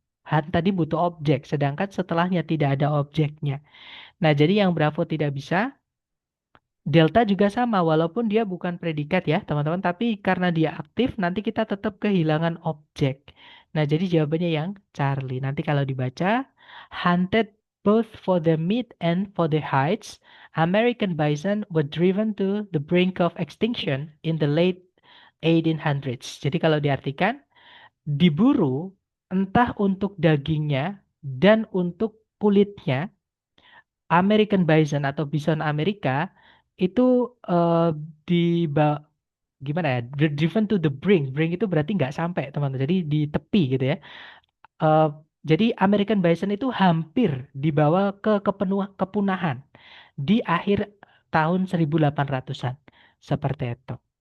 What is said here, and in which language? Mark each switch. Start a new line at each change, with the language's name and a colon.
Indonesian: Han tadi butuh objek, sedangkan setelahnya tidak ada objeknya. Nah, jadi yang Bravo tidak bisa. Delta juga sama, walaupun dia bukan predikat ya, teman-teman. Tapi karena dia aktif, nanti kita tetap kehilangan objek. Nah, jadi jawabannya yang Charlie. Nanti kalau dibaca,
English: hunted both for the meat and for the hides, American bison were driven to the brink of extinction in the late 1800s.
Indonesian: Jadi kalau diartikan, diburu entah untuk dagingnya dan untuk kulitnya, American bison atau bison Amerika itu eh, di gimana ya,
English: driven to the brink.
Indonesian: Brink itu berarti nggak sampai teman-teman, jadi di tepi gitu ya. Eh, jadi American bison itu hampir dibawa ke kepunahan di akhir tahun 1800-an seperti itu.